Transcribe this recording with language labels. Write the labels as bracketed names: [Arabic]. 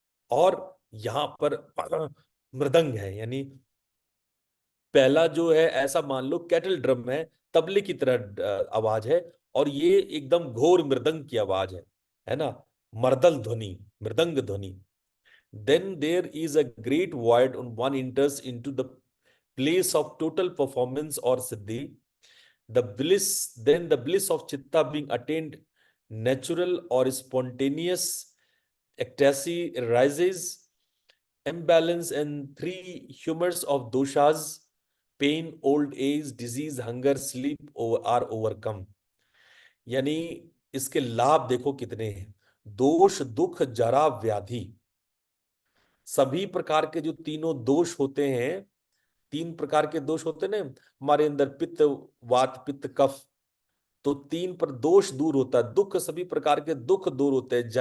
[Hindi] और यहां पर मृदंग है, यानी पहला जो है ऐसा मान लो कैटल ड्रम है, तबले की तरह आवाज है। और ये एकदम घोर मृदंग की आवाज है ना, मर्दल ध्वनि, मृदंग ध्वनि। [English] Then there is a great void when one enters into the place of total performance or siddhi. Then the bliss of chitta being attained, natural or spontaneous ecstasy arises. Imbalance and three humors of doshas, pain, old age, disease, hunger, sleep are overcome. [Hindi] यानी इसके लाभ देखो कितने हैं। दोष, दुख, जरा, व्याधि, सभी प्रकार के जो तीनों दोष होते हैं, तीन प्रकार के दोष होते हैं ना हमारे अंदर, पित्त, वात, पित्त, कफ। तो तीन पर दोष दूर होता है, दुख, सभी प्रकार के दुख दूर होते हैं।